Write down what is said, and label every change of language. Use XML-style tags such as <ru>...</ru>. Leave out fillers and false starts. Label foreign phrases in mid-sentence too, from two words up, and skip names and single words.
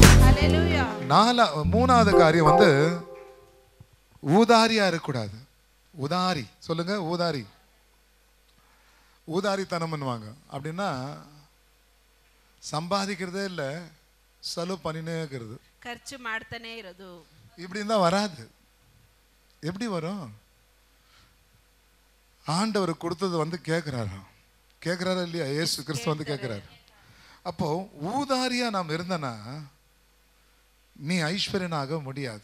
<ta>மூணாவது காரியம் ஊதாரியா இருக்கக்கூடாது. உதாரி சொல்லுங்க. ஊதாரி, ஊதாரித்தனம் பண்ணுவாங்க. அப்படின்னா சம்பாதிக்கிறதே இல்லை, செலவு பண்ணினே இருக்கிறது,</ta> <kn>ಖರ್ಚು ಮಾಡ್ತಾನೆ ಇರೋದು.</kn> <ta>இப்படி இருந்தா வராது. எப்படி வரும்? ஆண்டவர் கொடுத்தது கேட்கிறாரா இல்லையா? இயேசு கிறிஸ்து கேட்கிறாரு. அப்போ ஊதாரியா நாம் இருந்தனா நீ ஐஸ்வர்யனாக முடியாது.</ta>